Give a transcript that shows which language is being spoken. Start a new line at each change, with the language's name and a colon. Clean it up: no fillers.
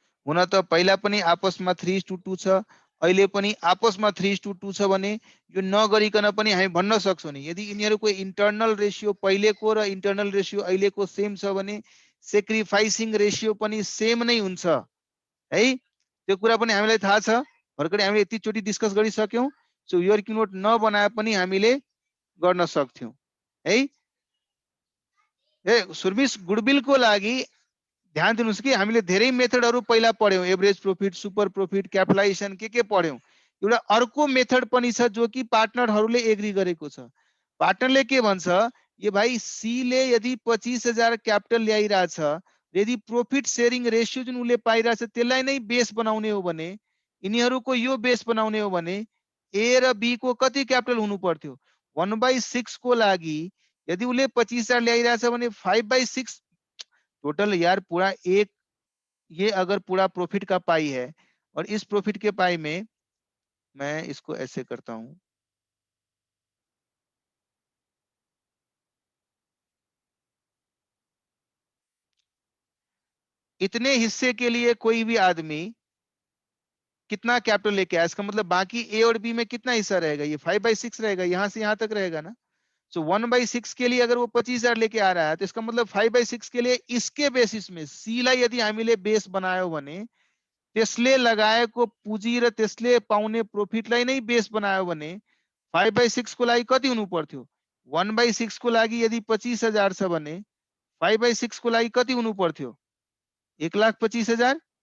Nepali: हुन त पहिला पनि आपसमा 3:2 छ, अहिले पनि आपसमा 3:2 छ भने यो नगरिकन पनि हामी भन्न सक्छौं नि, यदि यिनीहरूको इन्टर्नल रेशियो पहिलेको र इन्टर्नल रेशियो अहिलेको सेम छ भने सेक्रिफाइसिङ रेशियो पनि सेम नै हुन्छ है। त्यो कुरा पनि हामीलाई थाहा छ, भर्खरै हामीले यति चोटी डिस्कस गरिसक्यौं। सो वर्किङ नोट नबनाए पनि हामीले गर्न सक्थ्यौं है। सुरबिस गुडविलको लागि ध्यान दिनुस् कि हामीले धेरै मेथडहरु पहिला पढ्यौं, average profit, super profit, capitalisation के पढ्यौं। एउटा अर्को मेथड पनि छ जो कि पार्टनरहरुले एग्री गरेको छ। पार्टनरले के भन्छ, ये भाइ सी ले यदि 25,000 क्यापिटल ल्याइराछ, यदि प्रॉफिट शेयरिङ रेशियो जुन उले पाइराछ त्यसलाई नै बेस बनाउने हो भने, यिनीहरुको यो बेस बनाउने हो भने ए र बी को कति क्यापिटल हुनु पर्थ्यो, 1/6 को लागि यदि उले 25,000 ल्याइराछ भने 5/6 टोटल यार पूरा एक,
Hindi: ये अगर पूरा प्रॉफिट का पाई है और इस प्रॉफिट के पाई में मैं इसको ऐसे करता हूं, इतने हिस्से के लिए कोई भी आदमी कितना कैपिटल लेके आया, इसका मतलब बाकी ए और बी में कितना हिस्सा रहेगा, ये 5/6 रहेगा, यहां से यहां तक रहेगा ना। सो 1/6 के लिए अगर वो 25,000 लेके आ रहा है तो इसका मतलब 5/6 के लिए इसके बेसिस में
Nepali: सी लाई यदि हामीले बेस बनायो भने त्यसले लगाएको पुँजी र त्यसले पाउने प्रॉफिटलाई नै बेस बनायो भने 5/6 को लागि कति हुनु पर्थ्यो 1/6 को लागि यदि 25,000 छ भने 5/6 को लागि कति हुनु पर्थ्यो 1,25,000